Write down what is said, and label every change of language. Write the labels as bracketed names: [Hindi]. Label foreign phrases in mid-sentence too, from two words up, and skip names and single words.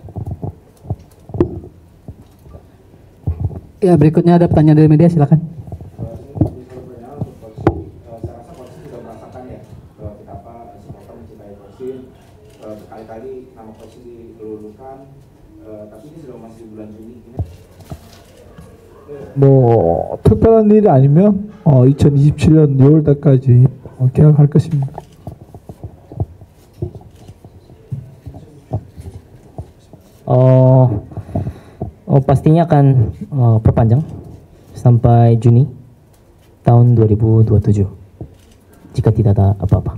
[Indonesian] Ya, berikutnya ada pertanyaan dari media, silakan. Berkali-kali nama Coach dilulukan, tapi ini sudah masih bulan Juni. [Korean] 뭐 특별한 일이 아니면 2027년 6월 달까지 계약할 것입니다. [Indonesian] Pastinya akan perpanjang sampai Juni tahun 2027 jika tidak ada apa-apa.